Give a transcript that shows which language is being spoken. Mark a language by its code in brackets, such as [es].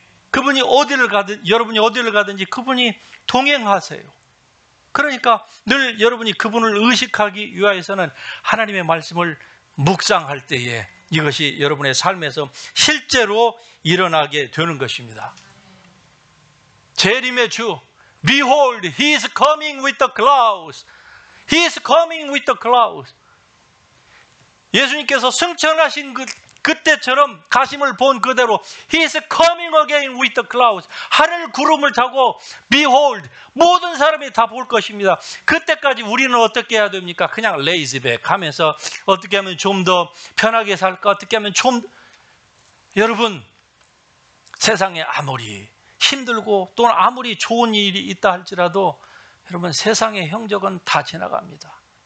[ko] 그분이 어디를 가든, 여러분이 어디를 가든지 그분이 동행하세요. 그러니까 늘 여러분이 그분을 의식하기 위하여서는 하나님의 말씀을 묵상할 때에 이것이 여러분의 삶에서 실제로 일어나게 되는 것입니다. 재림의 주, [en] Behold, He is coming with the clouds. He is coming with the clouds. [ko] 예수님께서 승천하신 그때처럼 가심을 본 그대로 [en] He is coming again with the clouds. [ko] 하늘 구름을 타고 Behold, 모든 사람이 다 볼 것입니다. 그때까지 우리는 어떻게 해야 됩니까? 그냥 레이즈백 하면서 어떻게 하면 좀 더 편하게 살까? 어떻게 하면 좀 여러분, 세상에 아무리 힘들고 또는 아무리 좋은 일이 있다 할지라도 여러분, 세상의 형적은 다 지나갑니다.